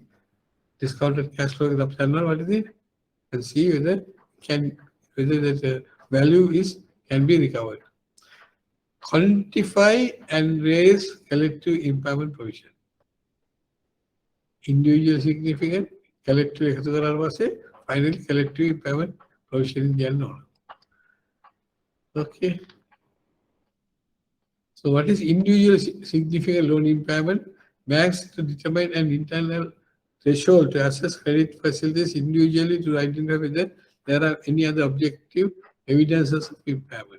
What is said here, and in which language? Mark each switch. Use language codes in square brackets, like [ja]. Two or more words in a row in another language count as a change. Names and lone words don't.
[en] Discounted cash flow is optional, what is it? And see whether the value can be recovered. Quantify and raise collective impairment provision. Individual significant, collective [si] එකතු කරාට පස්සේ [en] finally collective impairment provision [si] කියන්න ඕන. [en] Okay. So what is individual significant loan impairment? Banks to determine an internal threshold to assess credit facilities individually to identify whether there are any other objective evidences of impairment.